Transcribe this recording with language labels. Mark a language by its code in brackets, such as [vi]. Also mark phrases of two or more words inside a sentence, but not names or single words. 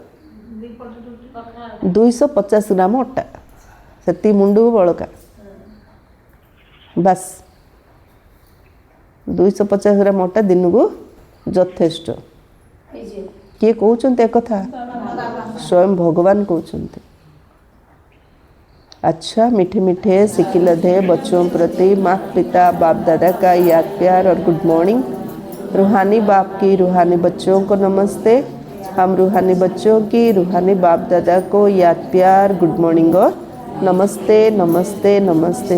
[or] 250 ଗ୍ରାମ ଅଟା, ସେତିକି ମୁଣ୍ଡକୁ ବଳକା, ବାସ୍ 250 ଗ୍ରାମ ଅଟା ଦିନକୁ ଯଥେଷ୍ଟ। କିଏ କହୁଛନ୍ତି ଏକଥା? ସ୍ୱୟଂ ଭଗବାନ କହୁଛନ୍ତି। [hi] अच्छा, मीठे मीठे सिकिलधे बच्चों प्रति माता पिता बाप दादा का याद प्यार और [en] good morning. [hi] रूहानी बाप की रूहानी बच्चों को नमस्ते। हम रूहानी बच्चों की रूहानी बाप दादा को याद प्यार [en] good morning [hi] और नमस्ते नमस्ते नमस्ते।